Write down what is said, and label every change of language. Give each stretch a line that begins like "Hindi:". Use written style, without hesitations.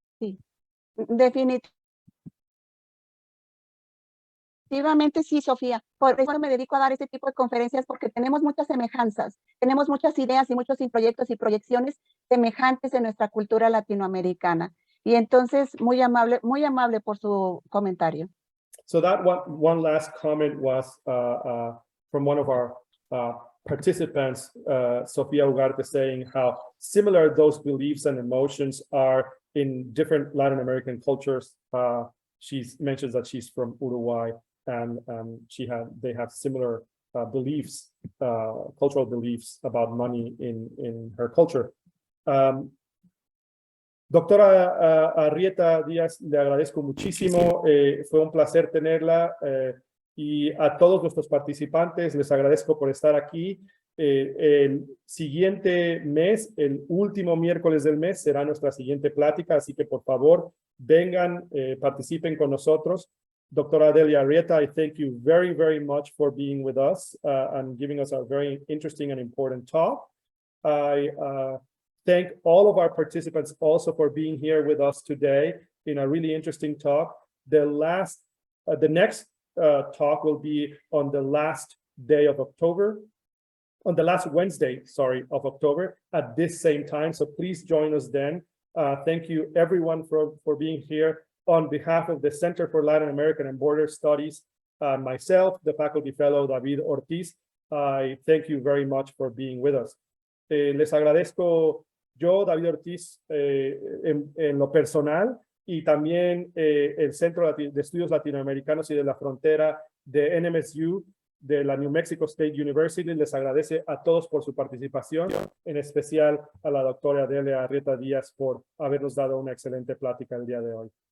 Spanish: Sí, definitivamente sí, Sofía. Por eso me dedico a dar este tipo de conferencias, porque tenemos muchas semejanzas, tenemos muchas ideas y muchos proyectos y proyecciones semejantes en nuestra cultura latinoamericana. Y entonces, muy amable por su comentario.
English: So that one last comment was from one of our participants, Sofia Ugarte, saying how similar those beliefs and emotions are in different Latin American cultures. She mentions that she's from Uruguay, and they have similar beliefs, cultural beliefs about money in her culture.
Spanish: Doctora Arrieta Díaz, le agradezco muchísimo, fue un placer tenerla, y a todos nuestros participantes les agradezco por estar aquí. El siguiente mes, el último miércoles del mes, será nuestra siguiente plática, así que por favor vengan, participen con nosotros.
English: Doctora Delia Arrieta, I thank you very, very much for being with us and giving us a very interesting and important talk. I thank all of our participants also for being here with us today in a really interesting talk. The next talk will be on the last day of October, on the last Wednesday, of October at this same time. So please join us then. Thank you everyone for being here. On behalf of the Center for Latin American and Border Studies, myself, the faculty fellow David Ortiz, I thank you very much for being with us.
Spanish: Les agradezco yo, David Ortiz, en lo personal, y también el Centro de Estudios Latinoamericanos y de la Frontera de NMSU, de la New Mexico State University les agradece a todos por su participación, en especial a la doctora Delia Arrieta Díaz por habernos dado una excelente plática el día de hoy.